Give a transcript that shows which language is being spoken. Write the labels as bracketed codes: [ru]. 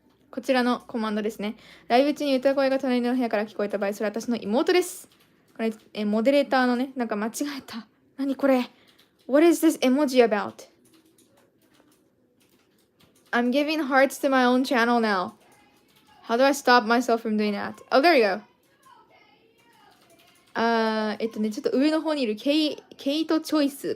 [ja] こちらのコマンドですね。ライブ中に歌声が隣の部屋から聞こえた場合、それは私の妹です。これ、モデレーターのね、なんか間違えた。何これ [en] ?What is this emoji about? I'm giving hearts to my own channel now. How do I stop myself from doing that? Oh, there you go. [ja] ちょっと上の方にいるケイトチョイス。